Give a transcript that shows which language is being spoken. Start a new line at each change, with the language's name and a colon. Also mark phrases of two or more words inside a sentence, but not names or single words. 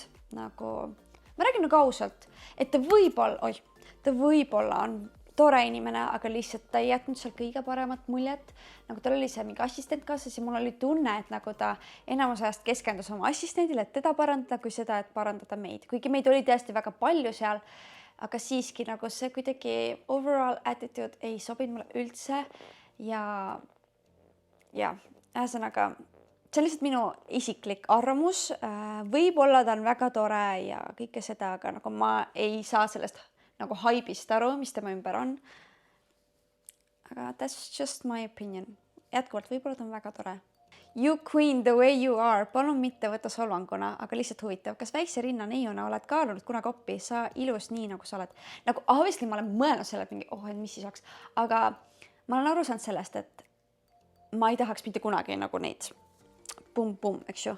Estonian: Nagu, ma räägin nagu ausalt, et ta võib-olla on tore inimene, aga lihtsalt ta ei jätnud seal kõige paremat muljet. Nagu tal oli see mingi assistent kaasas ja mul oli tunne, et nagu ta enamus ajast keskendus oma assistendile, et teda parandada, kui seda, et parandada meid. Kuigi meid oli tõesti väga palju seal, aga siiski nagu see kuidagi
English: overall attitude
Estonian: ei sobinud mulle üldse ja ühesõnaga see on lihtsalt minu isiklik arvamus. Võib-olla ta on väga tore ja kõike seda, aga nagu ma ei saa sellest nagu haibist aru, mis tema ümber on.
English: Aga that's just my opinion.
Estonian: Jätkuvalt võib-olla ta on väga tore.
English: You queen the way you are.
Estonian: Palun mitte võtta solvanguna, aga lihtsalt huvitav. Kas väikse rinna neiuna oled kaalunud kunagi oppi? Sa ilus nii, nagu sa oled. Nagu obviously ma olen mõelnud selle, et mingi, et mis siis oleks. Aga ma olen aru saanud sellest, et ma ei tahaks mitte kunagi nagu neid pum, eks ju.